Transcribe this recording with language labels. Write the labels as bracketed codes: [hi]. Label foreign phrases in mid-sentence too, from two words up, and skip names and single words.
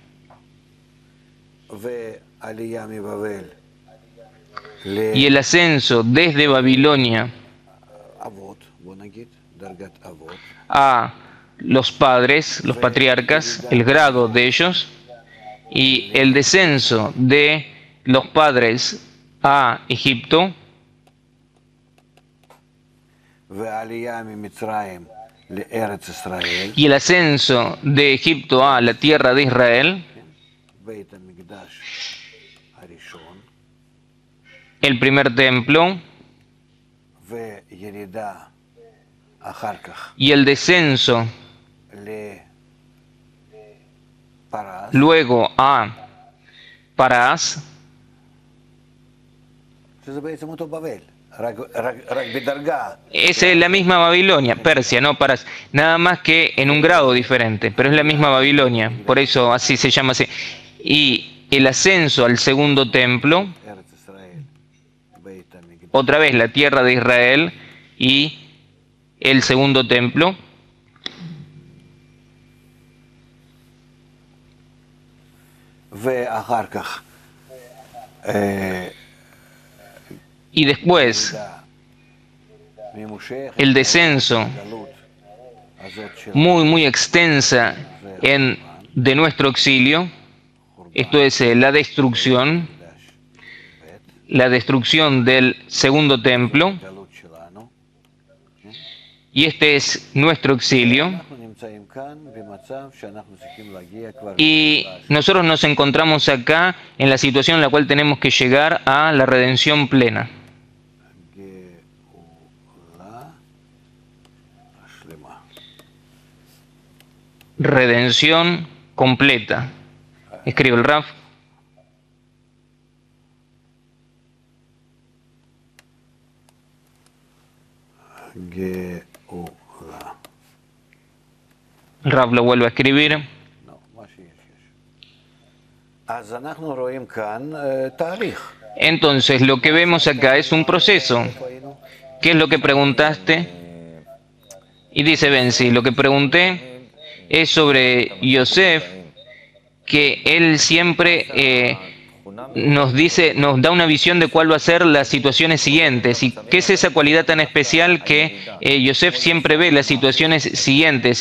[es] Y el ascenso desde Babilonia a los padres, los patriarcas, el grado de ellos, y el descenso de los padres a Egipto, [he] לארץ ישראל, [es] y el ascenso de Egipto a la tierra de Israel, [he] בית המקדש הראשון, [es] el primer templo, [he] וירידה אחר כך [es] y el descenso [he] לפרס, [es] luego a Parás, [he] שזה בעצם אותו בבל, רק בדרגה. [es] esa es la misma Babilonia, Persia, no Parás, nada más que en un grado diferente, pero es la misma Babilonia, por eso así se llama así. Y el ascenso al segundo templo, [he] ארץ ישראל, בית המקדש, [es] otra vez la tierra de Israel y el segundo templo, [he] ואחר כך [es] y después [he] ממושכת, [es] el descenso [he] הגלות הזאת של [es] muy extensa de nuestro exilio, esto es la destrucción del segundo templo, [he] הגלות שלנו. [es] y este es nuestro exilio, [he] אנחנו נמצאים כאן במצב שאנחנו צריכים להגיע כבר [es] y nosotros nos encontramos acá en la situación en la cual tenemos que llegar a la redención plena, [he] גאולה השלמה. [es] redención completa. Escribe el Raf. [he] גאולה. [es] El Raf lo vuelve a escribir. [he] לא, מה שיש יש. אז אנחנו רואים כאן תהליך. [es] Entonces, lo que vemos acá es un proceso. [he] איפה היינו? [es] ¿Qué es lo que preguntaste? Y dice Benzi, lo que pregunté es sobre Yosef, que él siempre nos da una visión de cuál va a ser las situaciones siguientes. ¿Y qué es esa cualidad tan especial que Yosef siempre ve las situaciones siguientes?